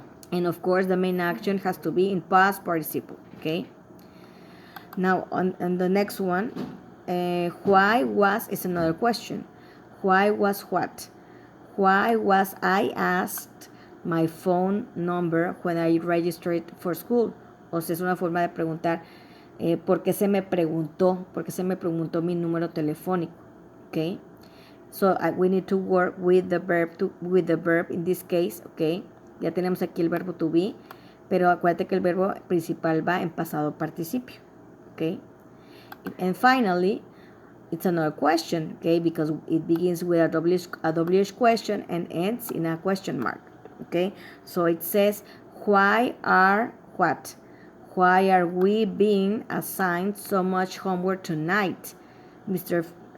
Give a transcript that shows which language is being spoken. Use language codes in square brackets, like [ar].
[en] And of course, the main action has to be in past participle, okay? Now, on the next one, why was is another question. Why was what? Why was I asked my phone number when I registered for school? [es] O sea, es una forma de preguntar, ¿por qué se me preguntó? ¿Por qué se me preguntó mi número telefónico? Okay. [en] So we need to work with the verb in this case, okay. [es] Ya tenemos aquí el verbo to be, pero acuérdate que el verbo principal va en pasado participio, okay. [en] And finally, it's another question, okay, because it begins with a WH question and ends in a question mark, okay. So it says, why are what? Why are we being assigned so much homework tonight, Mrs.